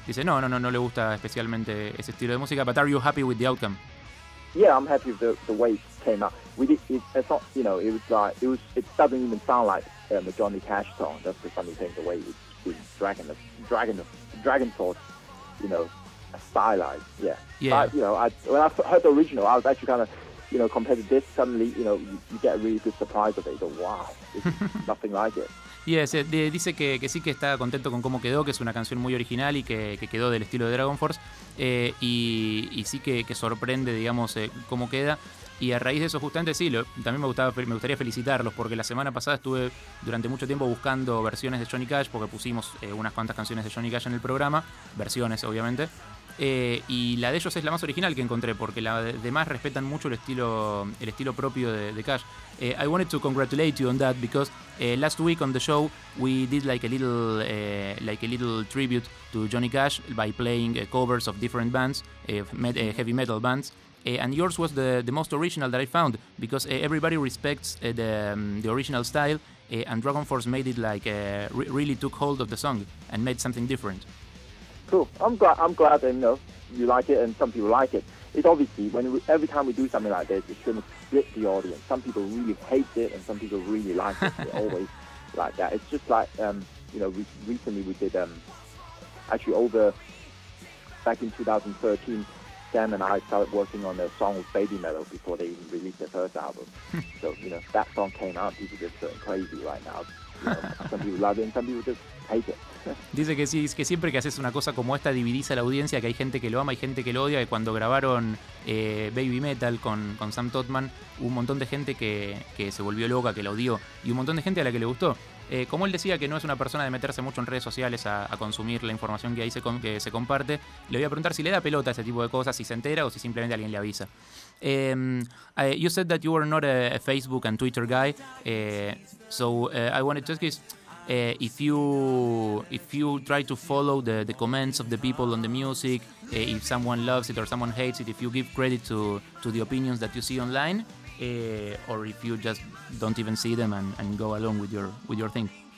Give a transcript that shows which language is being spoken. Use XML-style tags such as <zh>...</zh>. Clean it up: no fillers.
<es>Dice, no, no, no, no le gusta especialmente ese estilo de música.</es> <en>But are you happy with the outcome? Yeah, I'm happy with the way it came out. It's not, you know, it doesn't even sound like a Johnny Cash song. That's the funny thing, the way it's Dragon Force, you know, stylized. Yeah. Yeah. But, you know, when I heard the original, I was actually kind of, you know, compared to this, suddenly, you know, you get a really good surprise of it. You go, wow, it's nothing like it.</en> <es>Dice que sí, que está contento con cómo quedó, que es una canción muy original y que quedó del estilo de Dragon Force. Y sí que sorprende, digamos, cómo queda. Y a raíz de eso, justamente, sí, también me gustaría felicitarlos, porque la semana pasada estuve durante mucho tiempo buscando versiones de Johnny Cash, porque pusimos unas cuantas canciones de Johnny Cash en el programa, versiones, obviamente. Y la de ellos es la más original que encontré, porque las demás respetan mucho el estilo propio de Cash.</es> <en>I wanted to congratulate you on that, because last week on the show we did like a little tribute to Johnny Cash by playing covers of different bands, heavy metal bands. And yours was the most original that I found, because everybody respects the original style, and Dragon Force made it like really took hold of the song and made something different. Cool. I'm glad that, you know, you like it and some people like it. It's obviously, every time we do something like this, it's going to split the audience. Some people really hate it and some people really like it. It's always like that. It's just like, you know, recently we did, back in 2013, Sam and I started working on a song with Baby Metal before they even released their first album. So, you know, that song came out, people just going crazy right now. Some people love it and some people just hate it.</en> <es>Dice que sí, que siempre que haces una cosa como esta dividís a la audiencia, que hay gente que lo ama y gente que lo odia. Que cuando grabaron Baby Metal con Sam Totman, hubo un montón de gente que se volvió loca, que la odió, y un montón de gente a la que le gustó. Como él decía que no es una persona de meterse mucho en redes sociales a consumir la información que ahí se comparte, le voy a preguntar si le da pelota a ese tipo de cosas, si se entera o si simplemente alguien le avisa.</es> <en>You said that you were not a Facebook and Twitter guy, so I wanted to ask you, if you try to follow the comments of the people on the music, if someone loves it or someone hates it, if you give credit to the opinions that you see online, or if you just don't even see them and go along with your thing.</en>